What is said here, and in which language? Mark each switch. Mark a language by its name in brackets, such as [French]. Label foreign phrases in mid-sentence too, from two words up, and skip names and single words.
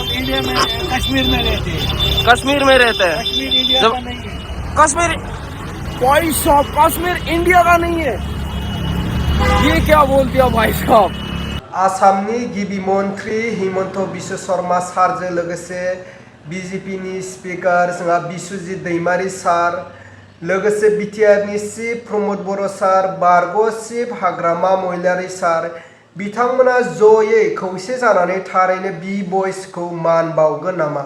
[Hindi] इंडिया में कश्मीर में रहते हैं। कश्मीर में रहते हैं। कश्मीर इंडिया जब का नहीं है। कश्मीर भाई साहब कश्मीर इंडिया का नहीं है, ये क्या बोल दिया भाई साहब। [Bodo] आसामनि गिबि मन्थ्रि हिमन्त बिश्व शर्मा सारजों लोगोसे बीजेपीनि स्पिकार जोंहा बिस्वजित दैमारी सार, लोगोसे बिटिआरनि चिफ प्रमद बर' सार, बारग' चिफ हाग्रामा महिलारी सार बिथांमोना जयै खौसे जानानै थारैनो बि बयसखौ मान बावगोन नामा?